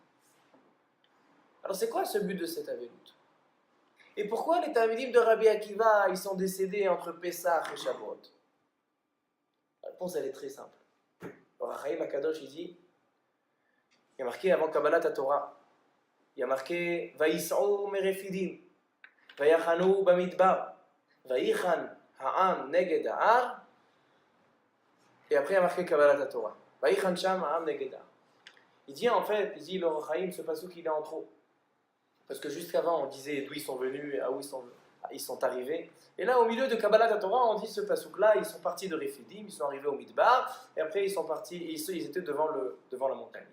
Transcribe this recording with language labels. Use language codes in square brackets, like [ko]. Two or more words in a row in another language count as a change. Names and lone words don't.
[fr] Alors c'est quoi ce but de cette Avelout? Et pourquoi les Talmidim de Rabbi Akiva, ils sont décédés entre Pessah et Shavuot? La réponse, elle est très simple. Le Rachaim Akadosh, il dit, il y a marqué avant [he] קבלת תורה, [fr] il y a marqué [he] ויסעו מרפידים ויחנו במדבר ויחן העם נגד ההר, [fr] et après il y a marqué [he] קבלת תורה, ויחן שם העם נגד ההר. [fr] Il dit en fait, il dit le Rachaim, ce passouk il est en trop. Parce que jusqu'avant on disait d'où ils sont venus, à où ils sont arrivés. Et là au milieu de [he] קבלת תורה, [fr] on dit ce passouk là, ils sont partis de Refidim, ils sont arrivés au Midbar, et après ils sont partis, ils étaient devant la montagne.